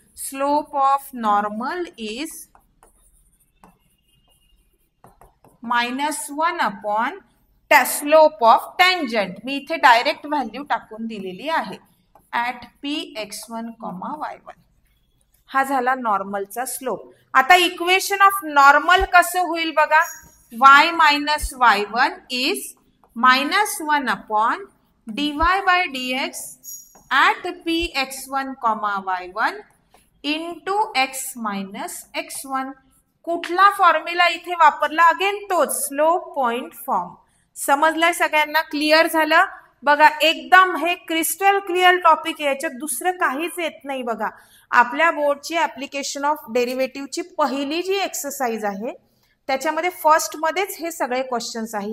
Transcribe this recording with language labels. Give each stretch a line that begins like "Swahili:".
English: Slope of normal is -1 upon slope of tangent.
Marathi: मी इथे direct value टाकून दिलेली आहे ऍट px1, y1. हा झाला नॉर्मलचा स्लोप. आता इक्वेशन ऑफ नॉर्मल कसं होईल बघा.
English: y minus y1 is -1 upon dy by dx at px1, y1 into x minus x1.
Marathi: कुठला फॉर्म्युला इथे वापरला. अगेन तोच स्लोप पॉइंट फॉर्म. समजलाय सगळ्यांना. क्लिअर झालं बघा. एकदम हे क्रिस्टल क्लिअर टॉपिक आहे. याच्यात दुसरं काहीच येत नाही बघा. आपल्या बोर्डची ऍप्लिकेशन ऑफ डेरिव्हेटिव्हची पहिली जी एक्सरसाइज आहे त्याच्यामध्ये फर्स्ट मध्येच हे सगळे क्वेश्चन्स आहे.